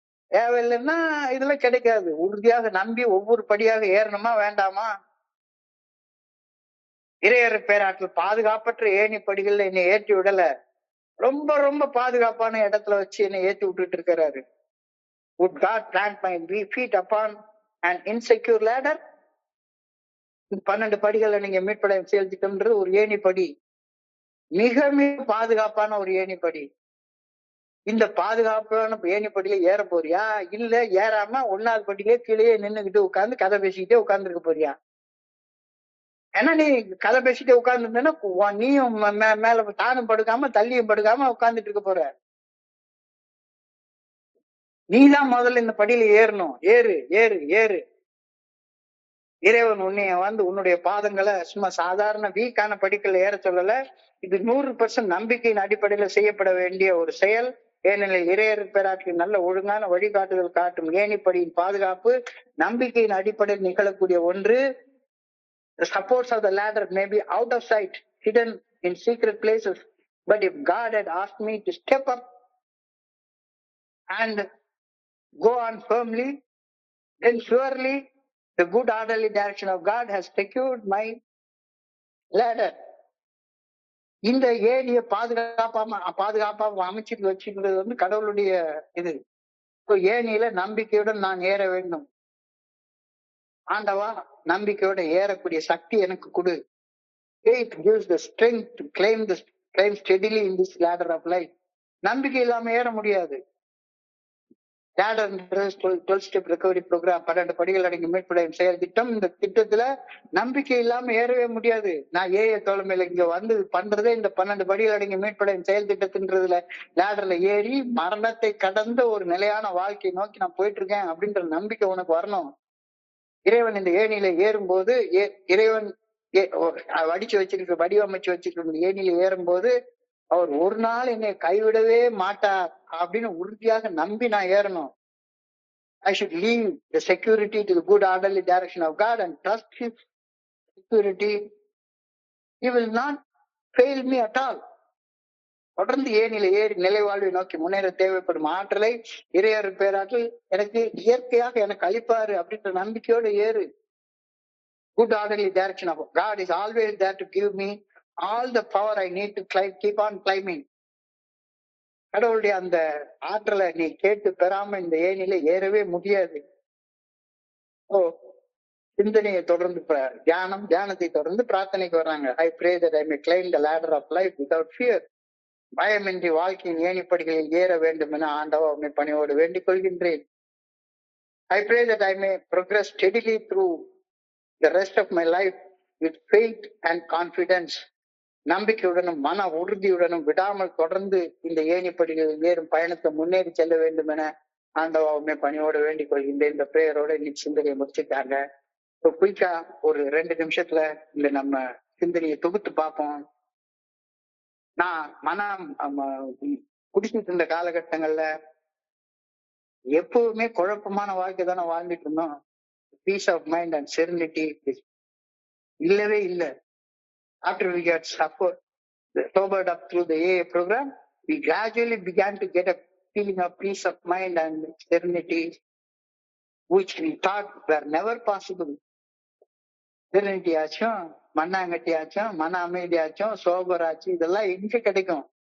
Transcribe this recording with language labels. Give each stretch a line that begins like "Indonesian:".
Tamil: தேவையில்லைன்னா இதெல்லாம் கிடைக்காது. உறுதியாக நம்பி ஒவ்வொரு படியாக ஏறணுமா வேண்டாமா? இறையர் பேராற்றல் பாதுகாப்பற்ற ஏணி படிகள்ல என்னை ஏற்றி விடல, ரொம்ப பாதுகாப்பான இடத்துல வச்சு என்னை ஏற்றி விட்டுட்டு இருக்கிறாரு.
English: Would God plant my feet upon an insecure ladder?
Tamil: 12 படிகளை நீங்க மீட்படைய செயல் திட்டம்ன்றது ஒரு ஏணிப்படி, மிக மிக பாதுகாப்பான ஒரு ஏணிப்படி. இந்த பாதுகாப்பான ஏணிப்படியில ஏற போறியா? இல்ல ஏறாம 1வது படியிலே கீழே நின்னுகிட்டு உட்கார்ந்து கதை பேசிக்கிட்டே உட்கார்ந்துருக்க போறியா? ஏன்னா நீ கதை பேசிட்டே உட்கார்ந்துருந்தேன்னா நீயும் மேல தானும் படுக்காம தள்ளியும் படுக்காம உட்கார்ந்துட்டு இருக்க போற. நீதான் முதல்ல இந்த படியில ஏறணும். ஏறு. இறைவன் உன்னைய உன்னுடைய பாதங்களை சும்மா சாதாரண வீக்கான படிக்கல ஏற சொல்லல. இது 100% நம்பிக்கையின் அடிப்படையில செய்யப்பட வேண்டிய ஒரு செயல். ஏனெனில் இறையர் பேராற்றின் நல்ல ஒழுங்கான வழிகாட்டுதல் காட்டும் ஏணிப்படியின் பாதுகாப்பு நம்பிக்கையின் அடிப்படையில் நிகழக்கூடிய ஒன்று.
English: The supports of the ladder may be out of sight, hidden in secret places, but if God had asked me to step up and go on firmly, then surely the good orderly direction of God has secured my ladder.
Tamil: இந்த ஏணிய பாதுகாப்பா அமைச்சிட்டு வச்சுக்கிறது கடவுளுடைய இது. ஏணியில நம்பிக்கையுடன் நான் ஏற வேண்டும். ஆண்டவா, நம்பிக்கையோட ஏறக்கூடிய சக்தி எனக்கு கொடு.
English: Faith gives the strength to climb steadily in this ladder of life.
Tamil: நம்பிக்கை இல்லாம ஏற முடியாது. லேடர்ன்றது 12 ஸ்டெப் ரெக்கவரி ப்ரோக்ராம், 12 படிகள் அடங்கிய மீட்படையும் செயல் திட்டம். இந்த திட்டத்துல நம்பிக்கை இல்லாம ஏறவே முடியாது. நான் ஏஏ தோழமையில இங்க வந்து பண்றதே இந்த 12 படிகள் அடங்கிய மீட்படையும் செயல் திட்டத்தின்றதுல லேடர்ல ஏறி மரணத்தை கடந்த ஒரு நிலையான வாழ்க்கையை நோக்கி நான் போயிட்டு இருக்கேன் அப்படின்ற நம்பிக்கை உனக்கு வரணும். இறைவன் இந்த ஏணியில ஏறும்போது இறைவன் வடிச்சு வச்சிருக்க வடிவமைச்சு வச்சிருக்க ஏணியில ஏறும்போது அவர் ஒரு நாள் என்னை கைவிடவே மாட்டார் அப்படின்னு உறுதியாக நம்பி நான் ஏறணும்.
English: I should leave the security to the good orderly direction of God and trust His security. He will not fail me at all.
Tamil: தொடர்ந்து ஏனில ஏறி நிலை வாழ்வை நோக்கி முன்னேற தேவைப்படும் ஆற்றலை இறையர் பேராற்றல் எனக்கு இயற்கையாக எனக்கு அளிப்பாரு அப்படின்ற நம்பிக்கையோடு ஏறு.
English: Good orderly direction of God is always there to give me all the power I need to climb, keep on climbing.
Tamil: கடவுளுடைய அந்த ஆற்றலை நீ கேட்டு பெறாம இந்த ஏனில ஏறவே முடியாது. சிந்தனையை தொடர்ந்து தியானத்தை தொடர்ந்து பிரார்த்தனைக்கு வர்றாங்க.
English: I pray that I may climb the ladder of life without fear.
Tamil: பயமின்றி வாழ்க்கையின் ஏணிப்படிகளில் ஏற வேண்டும் என ஆண்டவா உன்னை பணியோடு வேண்டிக் கொள்கின்றேன்.
English: I pray that I may progress steadily through the rest of my life with faith and confidence.
Tamil: நம்பிக்கையுடனும் மன உறுதியுடனும் விடாமல் தொடர்ந்து இந்த ஏணிப்படிகளில் ஏறும் பயணத்தை முன்னேறி செல்ல வேண்டும் என ஆண்டவா உண்மை பணியோடு வேண்டிக் கொள்கின்றேன். இந்த பிரேயரோட இன்னைக்கு சிந்தனையை முடிச்சுட்டாங்க. குயிக்கா ஒரு 2 நிமிஷத்துல இந்த நம்ம சிந்தனையை தொகுத்து பார்ப்போம். நான் மனம் குடிச்சிட்டு இருந்த காலகட்டங்கள்ல எப்பவுமே குழப்பமான வாழ்க்கை தானே வாழ்ந்துட்டு இருந்தோம்.
English: peace of mind and serenity
Tamil: இல்லவே இல்லை.
English: After we got sobered up through the AA program, we gradually began to get a feeling of peace of mind and serenity, which we thought were never possible.
Tamil: serenity ஆச்சும், மண்ணாங்கட்டி ஆச்சும், மன அமைதி ஆச்சும், sober ஆச்சு, இதெல்லாம் எங்க கிடைக்கும்?